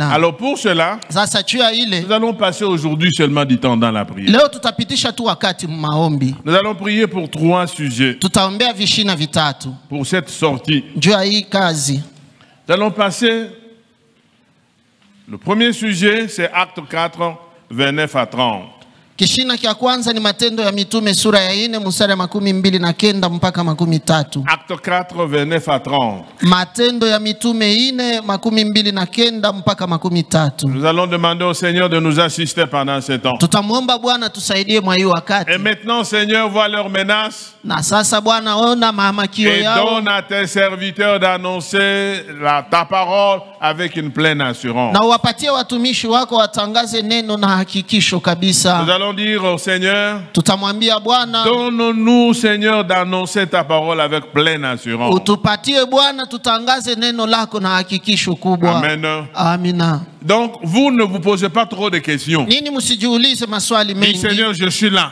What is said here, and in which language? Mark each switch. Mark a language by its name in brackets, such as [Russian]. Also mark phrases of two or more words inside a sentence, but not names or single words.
[French] Alors pour cela, nous allons passer aujourd'hui seulement du temps dans la prière. Nous allons prier pour 3 sujets. Pour cette sortie. Nous allons passer... Le premier sujet, c'est Acte 4, 29 à 30. [Swahili] Kishina kia kwanza ni Matendo ya Mitume sura ya 4 mstari 29 mpaka 30. [French] Acte 4 29 à 30. [Swahili] Matendo ya Mitume 4 29 mpaka 30. [French] Nous allons demander au Seigneur de nous assister pendant ce temps. [Swahili] Tutamuomba Bwana tusaidie mwa hii wakati. [French] Et maintenant Seigneur, vois leurs menaces. [Swahili] Na sasa Bwana ona mahamakio yao. [French] Et donne à tes serviteurs d'annoncer ta parole avec une pleine assurance. [Swahili] Na uwapatie watumishi wako watangaze neno na hakikisho kabisa. [French] Nous allons allons dire au Seigneur, donne-nous, Seigneur, d'annoncer ta parole avec pleine assurance. Amen. [Swahili] Amina. [French] Donc, vous ne vous posez pas trop de questions. Dis, Seigneur, je suis là.